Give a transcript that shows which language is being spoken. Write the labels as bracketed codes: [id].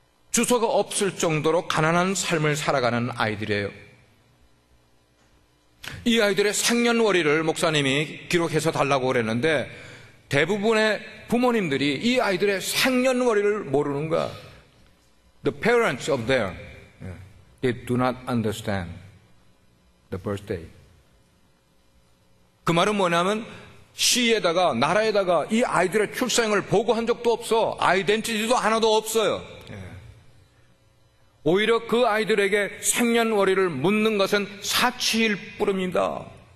[ko] 주소가 없을 정도로 가난한 삶을 살아가는 아이들이에요. 이 아이들의 생년월일을 목사님이 기록해서 달라고 그랬는데 대부분의 부모님들이 이 아이들의 생년월일을 모르는 거야. [en] The parents of them, they do not understand the birthday. [ko] 그 말은 뭐냐면 시에다가 나라에다가 이 아이들의 출생을 보고한 적도 없어. 아이덴티티도 하나도 없어요. 오히려 그 아이들에게 생년월일을 묻는 것은 사치일 뿐입니다.